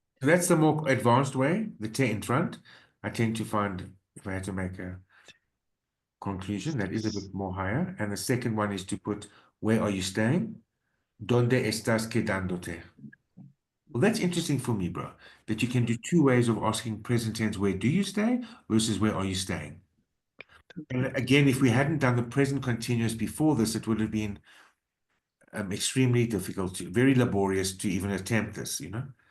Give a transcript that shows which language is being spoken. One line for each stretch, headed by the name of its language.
English: So that's the more advanced way, the te in front. I tend to find, if I had to make a conclusion, that is a bit more higher. And the second one is to put, where are you staying?
Spanish: ¿Dónde estás quedándote?
English: Well, that's interesting for me, bro, that you can do two ways of asking present tense, where do you stay versus where are you staying? And again, if we hadn't done the present continuous before this, it would have been extremely difficult, very laborious to even attempt this, you know?